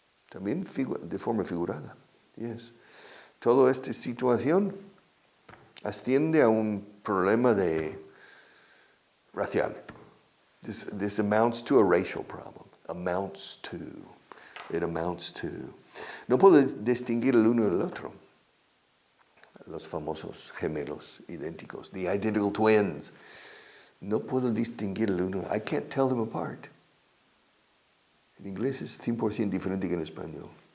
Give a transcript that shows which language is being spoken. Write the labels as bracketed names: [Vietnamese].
[Spanish] También de forma figurada, yes. Toda esta situación asciende a un problema racial. [English] This amounts to a racial problem. Amounts to. It amounts to. [Spanish] No puedo distinguir el uno del otro. Los famosos gemelos idénticos. [English] The identical twins. [Spanish] No puedo distinguir el uno. [English] I can't tell them apart. [Spanish] En inglés es 100% diferente que en español.